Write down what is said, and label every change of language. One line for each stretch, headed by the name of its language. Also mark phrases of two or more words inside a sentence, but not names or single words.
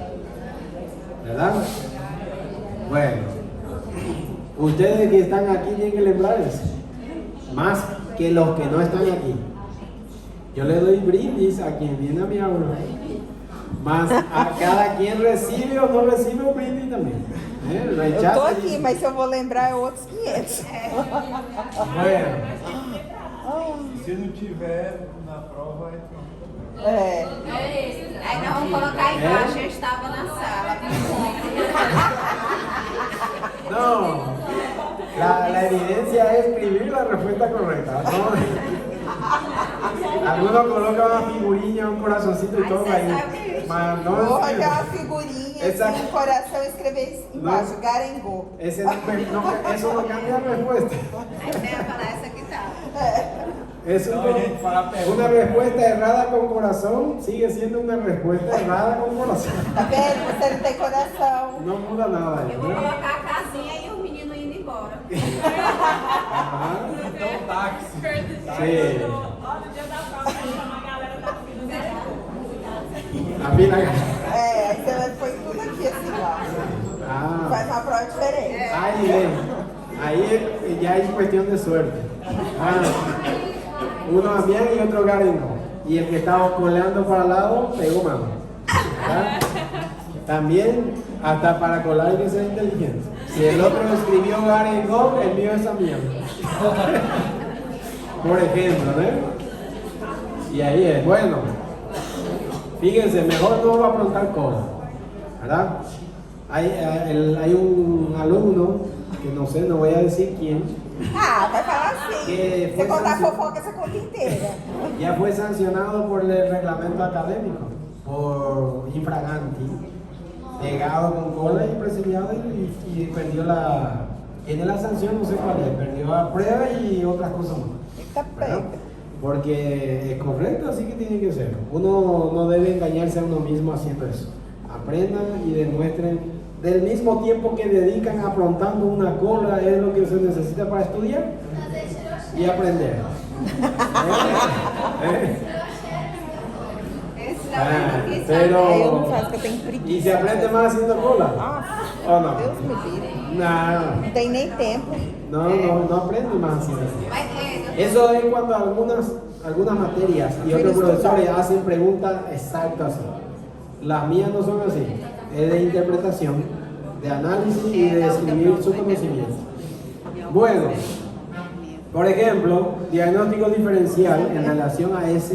Spanish: ¿Verdad? Bueno. Ustedes que están aquí tienen que lembrar eso. Más que los que no están aquí. Yo le doy brindis a quien viene a mi aula. Mas a cada quien recibe o no recibe o brindis também.
Portuguese: Eu tô aqui, mas se eu vou lembrar é outros 500.
Spanish: Bueno.
Portuguese: Se não tiver na prova, é pronto. É. Aí nós vamos colocar embaixo, eu estava na sala.
Spanish: No, la evidencia es escribir la respuesta correcta. ¿No? Algunos colocan una figurinha, un corazoncito y todo ahí. Mas no
Portuguese: Vou
Spanish: es-
Portuguese: olhar a figurinha, Essa- assim, um coração e escrever embaixo, Garengop.
Spanish: eso no cambia la respuesta.
Portuguese: Aí você ia falar essa que tá.
Spanish: Es una respuesta errada con corazón sigue siendo una respuesta errada con corazón.
Portuguese: Tá vendo? Você não tem coração.
Spanish: No muda nada.
Portuguese: Eu vou colocar a casinha e o menino indo embora.
Spanish: Ajá.
Portuguese: Então, táxi.
Spanish: Sí.
Portuguese: Ó, no dia da prova, vai chamar a galera da fila. A fila. É, aí você põe tudo aqui assim, ó. Ah. Faz uma prova diferente.
Spanish: Ahí ya es cuestión de suerte. Uno Amián y otro Garengop. Y el que estaba coleando para el lado pegó mano. ¿Verdad? También, hasta para colar hay que ser inteligente. Si el otro escribió Garengop, el mío es Amián. Por ejemplo, ¿eh? Y ahí es, bueno. Fíjense, mejor no va a aprontar cola, ¿verdad? Hay un alumno, que no sé, no voy a decir quién,
Portuguese: Ah, vai falar assim.
Spanish: Que
Portuguese: Você foi contar
Spanish: sancionado.
Portuguese: fofoca essa conta inteira.
Spanish: ya fue sancionado por el reglamento académico, por infraganti, pegado con cola y presidiado y perdió tiene la sanción, no sé cuál es, perdió la prueba y otras cosas más.
Portuguese: Eita
Spanish: ¿Verdad?
Portuguese: pega.
Spanish: Porque es correcto, así que tiene que ser. Uno no debe engañarse a uno mismo haciendo eso. Aprendan y demuestren. Del mismo tiempo que dedican aprontando una cola es lo que se necesita para estudiar y aprender.
Portuguese: Esse Ah, não é difícil.
Spanish: pero-
Portuguese: Aí eu não faço, porque eu tenho preguiça.
Spanish: ¿Y se aprende más haciendo cola? Ah, ¿O no?
Portuguese: Deus me livre.
Spanish: No,
Portuguese: Não tem nem tempo.
Spanish: no aprende más haciendo eso.
Portuguese: Vai ter.
Spanish: Eso es cuando algunas materias y otros profesores hacen preguntas exactas así. Las mías no son así, es de interpretación, de análisis y de describir su conocimiento. Bueno, por ejemplo, diagnóstico diferencial en relación a ese.